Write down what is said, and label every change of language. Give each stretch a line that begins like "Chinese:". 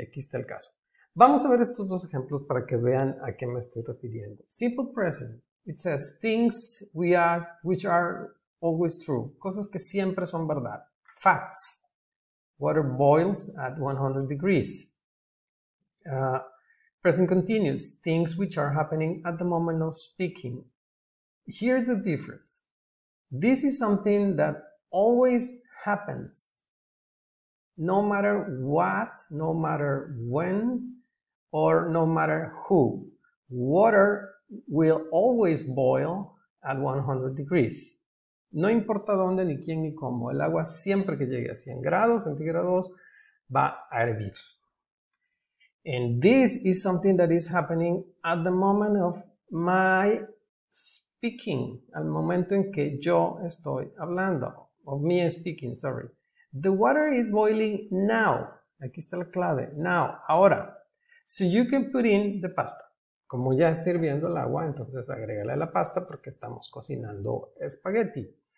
Spanish: Aquí está el caso. Vamos a ver estos dos ejemplos para que vean a qué me estoy refiriendo. Simple present.
English: It says things which are always true.
Spanish: Cosas que siempre son verdad.
English: Facts. Water boils at 100 degrees. Present continuous. Things which are happening at the moment of speaking. Here's the difference. This is something that always happens. No matter what, no matter when, or no matter who. Water will always boil at 100 degrees.
Spanish: No importa dónde, ni quién, ni cómo. El agua siempre que llegue a 100 grados centígrados va a hervir.
English: And this is something that is happening at the moment of my speaking.
Spanish: Al momento en que yo estoy hablando.
English: Of me speaking, sorry. The water is boiling now.
Spanish: Aquí está la clave.
English: Now, ahora. So you can put in the pasta.
Spanish: Como ya está hirviendo el agua, entonces agrégale la pasta porque estamos cocinando espagueti.